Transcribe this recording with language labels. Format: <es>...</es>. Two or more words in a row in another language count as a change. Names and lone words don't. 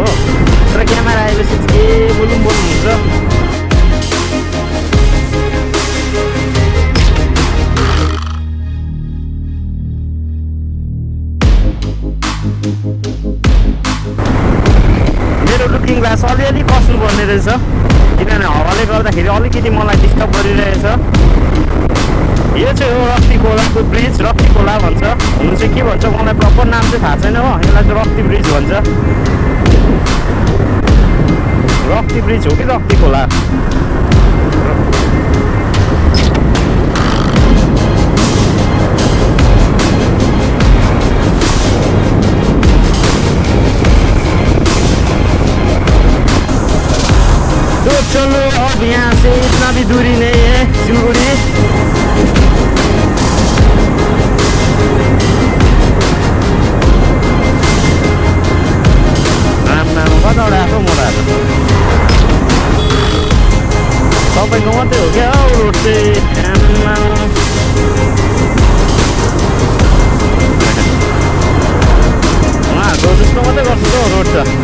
<ne>तर क्यामेरा आएपछि के बोल्नुहुन्छ. मेरो</ne> <en>looking glass</en> <ne>अलिअलि कस्नुपर्ने रहेछ, किनभने हावाले गर्दाखेरि अलिकति मलाई डिस्टर्ब गरिरहेछ. यो चाहिँ हो रक्ती खोलाको ब्रिज. रक्ती खोला भन्छ. हुनु चाहिँ के भन्छ मलाई प्रपर नाम चाहिँ थाहा छैन हो. यसलाई चाहिँ रक्ती ब्रिज भन्छ. रक्ती ब्रिज हो कि रक्ती खोला.</ne> <hi>तो चलो अब यहाँ से इतना भी दूरी नहीं है सिलगुड़ी.</hi> <ne>कताबाट आएको मोडा तपाईँको मात्रै हो क्या हौ रोड चाहिँ. उहाँहरूको जस्तो मात्रै गर्छु त रोड त.</ne>